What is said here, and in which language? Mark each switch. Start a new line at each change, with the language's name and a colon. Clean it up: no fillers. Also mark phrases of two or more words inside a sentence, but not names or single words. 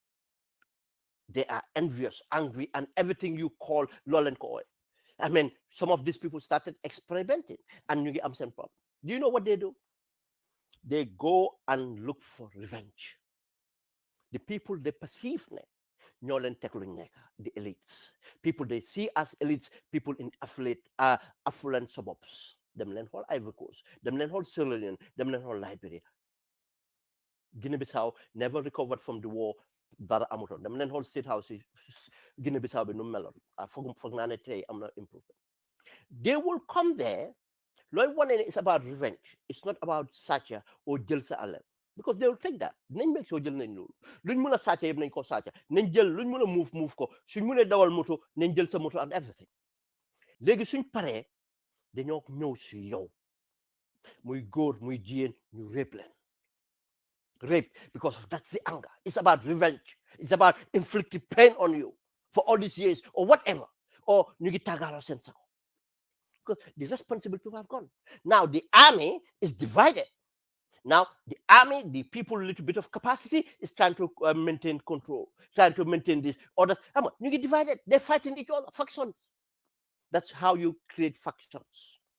English: They are envious, angry, and everything you call lol and koi. I mean, some of these people started experimenting and you get absent problem. Do you know what they do? They go and look for revenge. The people they perceive
Wolof: ñoo leen teg luñ nekk,
English: the elites. People they see as elites, people in affluent suburbs.
Wolof: Dem leen xool Ivory Coast, dem leen xool Sierra Leone, dem leen xool Liberia.
English: Guinea-Bissau never recovered from the war.
Wolof: Dara amutoon dem leen xool state house yi Guinea-Bissau bi nu meloon foog naa ne tey am na improvement.
English: They will come there.
Wolof: Looy wane ne
English: it's about revenge. It's not about sàcca or
Wolof: jël sa alal.
English: Because they will take that.
Wolof: Nañ
English: make sure
Wolof: jël nañ loolu luñ mën a sàcca yëpp nañ ko sàcca nañ jël luñ mën a move ko suñ mënee dawal moto nañ jël sa moto
English: and everything.
Wolof: Léegi suñ paree dañoo ñëw si yow muy góor muy jigéen ñu rape leen.
English: Rape because that's the anger. It's about revenge. It's about inflicting pain on you for all these years or whatever.
Wolof: Or ñu ngi tàggaaroo seen sago.
English: Because the responsible people have gone. Now the army is divided. Now, the army, the people with a little bit of capacity is trying to maintain control, trying to maintain this. Others, you get divided. They're fighting each other, factions. That's how you create factions.